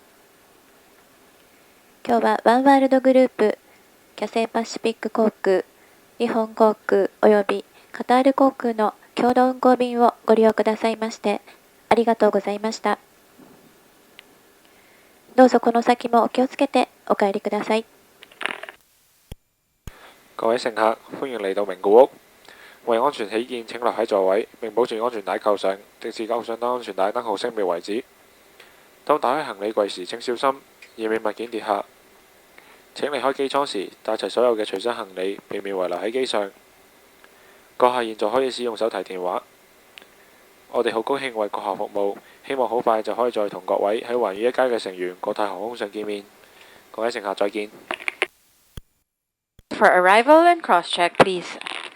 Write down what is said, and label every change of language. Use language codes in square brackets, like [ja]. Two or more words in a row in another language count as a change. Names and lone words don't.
[ja] 今日はワンワールドグループ、キャセイパシフィック航空、日本航空およびカタール航空の共同運航便をご利用くださいましてありがとうございました。どうぞこの先もお気をつけてお帰りください。 [yue] 各位乘客，歡迎嚟到名古屋。為安全起見，請留喺座位並保持安全帶扣上，直至扣上安全帶燈號熄滅為止。當打開行李櫃時，請小心，以免物件跌下。請離開機艙時，帶齊所有嘅隨身行李，避免遺留喺機上。閣下現在可以使用手提電話。我哋好高興為閣下服務，希望好快就可以再同各位喺環宇一家嘅成員國泰航空上見面。各位乘客再見。 [en] For arrival and cross-check, please.